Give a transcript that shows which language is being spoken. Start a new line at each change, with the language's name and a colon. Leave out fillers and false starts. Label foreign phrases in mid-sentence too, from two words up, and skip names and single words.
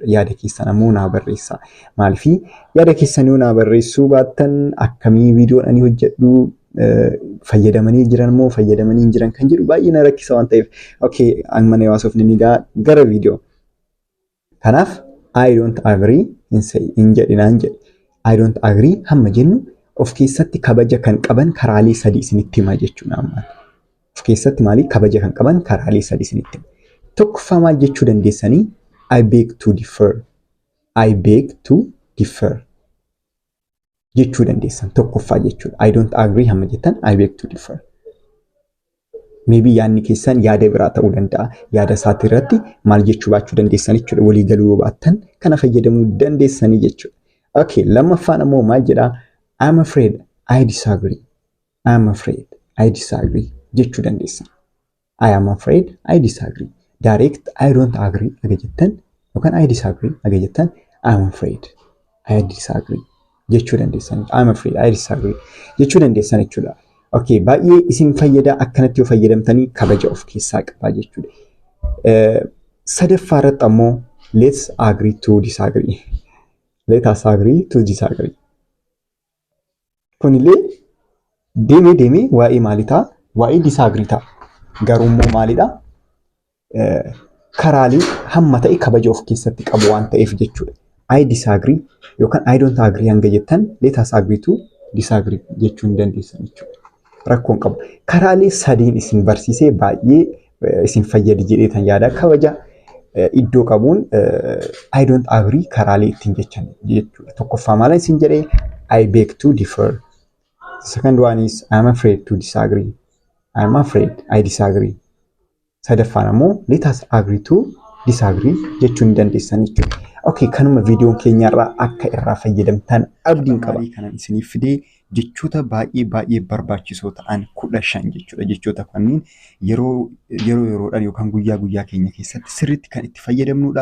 Oromo: Yaada keessan ammoo naa barreessaa. Maaliifii yaada keessan yoo naa barreessuu baattan akkamii viidiyoon ani hojjedhu fayyadamanii jiran moo fayyadamanii hin jiran kan jedhu baay'ee na rakkisa waan ta'eef. Okay, amma na haasofne ni gara viidiyoo. Kanaaf
English: I don't agree
Oromo: hin jedhinaan jedhe.
English: I don't agree
Oromo: hamma jennu of keessatti kabaja kan qaban karaalee sadii isinitti himaa jechuudha amma. Of keessatti maali kabaja kan qaban karaalee sadii isinitti hima. Tokkoffaa maal jechuu dandeessanii
English: I beg to differ. I beg to differ
Oromo: jechuu dandeessan tokkoffaa jechuudha.
English: I don't agree
Oromo: hamma jettan
English: I beg to differ.
Oromo: Maybe yaadni keessan yaada biraa ta'uu danda'a. Yaada isaati irratti maal jechuu baachuu dandeessan jechuudha. Walii galuu yoo baattan kana fayyadamuu dandeessanii jechuudha. Okay, lammaffaan ammoo maal jedhaa?
English: I'm afraid I disagree. I'm afraid I disagree
Oromo: jechuu dandeessan.
English: I am afraid I disagree. Direct I don't agree
Oromo: aga jettan yookaan
English: I disagree
Oromo: aga jettan
English: I'm afraid I disagree
Oromo: jechuu dandeessan.
English: I'm afraid I disagree
Oromo: jechuu dandeessan jechuudha. Okay, baay'ee isin fayyada akkanatti yoo fayyadamtanii kabaja of keessaa qabaa jechuudha. Sadaffaa irratti ammoo
English: let's agree to disagree. Let us agree to disagree.
Oromo: Kunillee deemee waa'ee maalii ta'a? Waa'ee disagree ta'a. Garuu immoo maalidha? karaalee hamma ta'e kabaja of keessatti qabu waan ta'eef jechuudha.
English: I disagree yookaan I don't agree
Oromo: hanga jettan
English: let us agree to disagree
Oromo: jechuu hin dandeessan jechuudha. Rakkoon qabu. Karaalee sadiin isin barsiisee baay'ee isin fayyadi jedheetan yaada kabaja iddoo qabuun
English: I don't agree
Oromo: karaalee ittiin jechan jechuudha. Tokkoffaa maal isin jedhee
English: I beg to differ. The second one is I am afraid to disagree. I am afraid I disagree.
Oromo: Sadaffaan ammoo
English: let us agree to disagree
Oromo: jechuun dandeessan jechuudha. Okay, kanuma viidiyoon keenyarraa akka irraa fayyadamtan abdiin qaba. Kanan isiniif fidee jechoota baay'ee barbaachisoo ta'an 15 jechuudha. Jechoota kanneen yeroodhaan yookaan guyyaa keenya keessatti sirriitti kan itti fayyadamnudha.